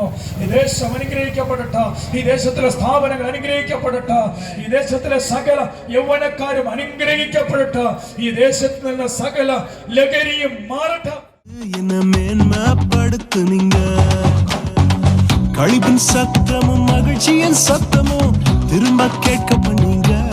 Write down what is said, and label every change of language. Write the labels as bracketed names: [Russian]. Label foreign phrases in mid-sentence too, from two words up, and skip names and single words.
[Malayalam] ഈ ദേശം അനുഗ്രഹിക്കപ്പെടട്ടെ. ഈ ദേശത്തിലെ സ്ഥാപനങ്ങൾ അനുഗ്രഹിക്കപ്പെടട്ടെ. ഈ ദേശത്തിലെ സകല യൗവനക്കാരും അനുഗ്രഹിക്കപ്പെടട്ടെ. ഈ ദേശത്ത് നിന്ന് സകല ലഹരിയും മാറട്ടെ. [Tamil] என்ன மேன்மைப்படுத்துனீங்க. களிப்பின் சத்தமும் மகிழ்ச்சியின் சத்தமும் திரும்ப கேட்க பண்ணீங்க.